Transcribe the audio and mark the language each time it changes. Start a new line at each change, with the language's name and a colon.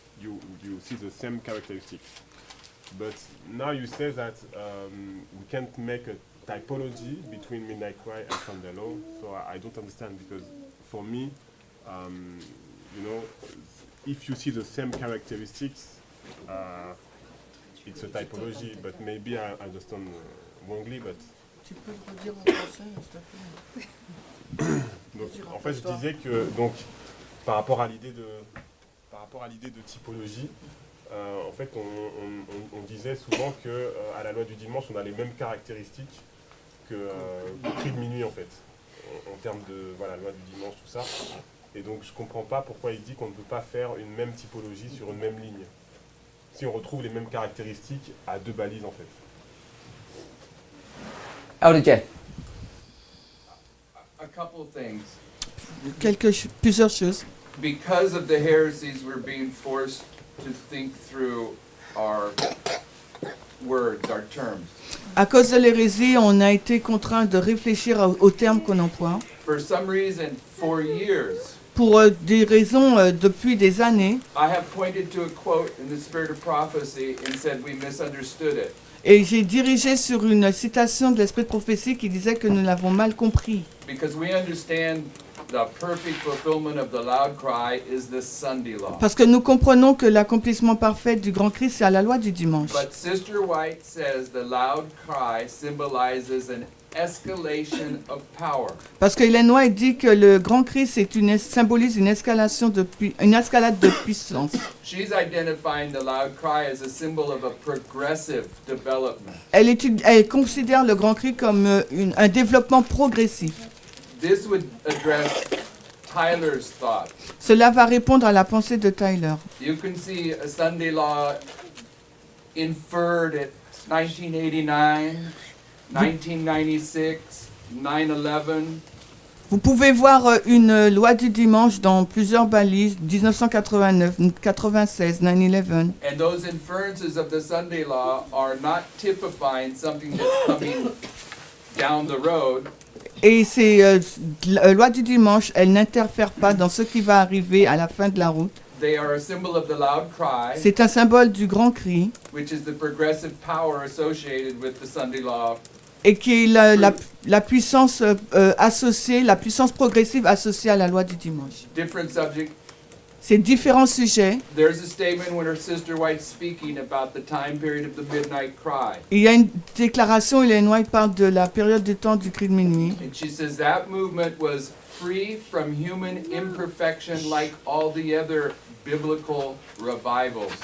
English: You see the same characteristic. But now you say that we can't make a typology between Midnight Cry and Sunday Law, so I don't understand because for me, if you see the same characteristics, it's a typology, but maybe I understand wrongly, but...
French: Tu peux le redire en français, s'il te plaît? Donc, en fait, je disais que donc, par rapport à l'idée de typologie, en fait, on disait souvent que à la loi du dimanche, on a les mêmes caractéristiques que le cri de minuit, en fait, en termes de loi du dimanche, tout ça. Et donc, je comprends pas pourquoi il dit qu'on ne peut pas faire une même typologie sur une même ligne, si on retrouve les mêmes caractéristiques à deux balises, en fait.
English: Elder Jeff. A couple of things.
French: Plusieurs choses.
English: Because of the heresies, we're being forced to think through our words, our terms.
French: À cause de l'hérésie, on a été contraint de réfléchir aux termes qu'on emploie.
English: For some reason, for years,
French: Pour des raisons depuis des années,
English: I have pointed to a quote in the spirit of prophecy and said we misunderstood it.
French: et j'ai dirigé sur une citation de l'Esprit de prophétie qui disait que nous l'avons mal compris.
English: Because we understand the perfect fulfillment of the loud cry is the Sunday law.
French: Parce que nous comprenons que l'accomplissement parfait du grand Christ, c'est à la loi du dimanche.
English: But Sister White says the loud cry symbolizes an escalation of power.
French: Parce que Ellen White dit que le grand cri symbolise une escalade de puissance.
English: She's identifying the loud cry as a symbol of a progressive development.
French: Elle considère le grand cri comme un développement progressif.
English: This would address Tyler's thought.
French: Cela va répondre à la pensée de Tyler.
English: You can see a Sunday law inferred at 1989, 1996, 9/11.
French: Vous pouvez voir une loi du dimanche dans plusieurs balises, 1989, 96, 9/11.
English: And those inferences of the Sunday law are not typifying something that's coming down the road.
French: Et ces lois du dimanche, elles n'interfèrent pas dans ce qui va arriver à la fin de la route.
English: They are a symbol of the loud cry,
French: C'est un symbole du grand cri
English: which is the progressive power associated with the Sunday law.
French: et qui est la puissance associée, la puissance progressive associée à la loi du dimanche.
English: Different subject.
French: Ces différents sujets.
English: There's a statement when her sister White's speaking about the time period of the midnight cry.
French: Il y a une déclaration, Ellen White parle de la période du temps du cri de minuit.
English: And she says that movement was free from human imperfection like all the other biblical revivals.